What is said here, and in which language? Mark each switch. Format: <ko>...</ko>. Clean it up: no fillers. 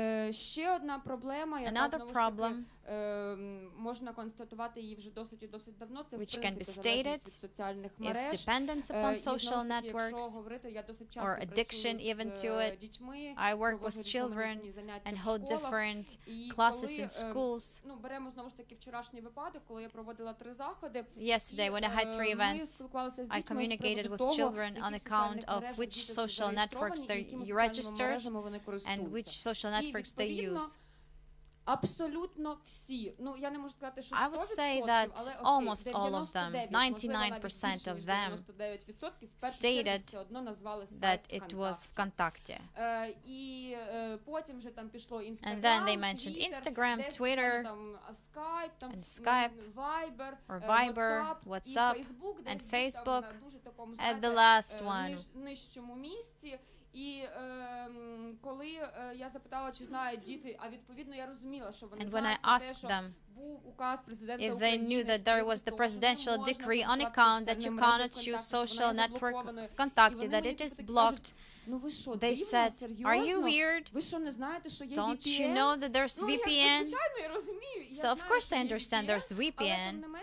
<uk>Ще одна проблема, яка знову ж таки можна констатувати її вже досить давно, це в принципі залежність від соціальних мереж. І знову ж таки, якщо говорити, я досить часто працюю з дітьми, проводжу різноманітні заняття в школах. І коли беремо знову ж таки вчорашній випадок, коли я проводила 3 заходи,</uk> <en>yesterday when I had 3 events, I communicated with children on account of which social networks they registered and which social networks they use.</en> <uk>Абсолютно всі. Ну, я не можу сказати, що 100%,</uk> <en>I would say that almost all of them, 99% of them, stated that it was ВКонтакте.</en> <uk>І потім вже там пішло</uk> <en>And then they mentioned Instagram, Twitter, and Skype, or Viber, WhatsApp, and Facebook at the last one.</en> <uk>Нижчому місці. І коли я запитала, чи знають діти, а відповідно я розуміла, що вони знають про те, що був указ президента України,</uk> <en>if they knew that there was the presidential decree on account that you cannot choose social network ВКонтакте, that it is blocked, They said, "Are you weird? Don't you know that there's VPN?" So of course I understand there's VPN.</en>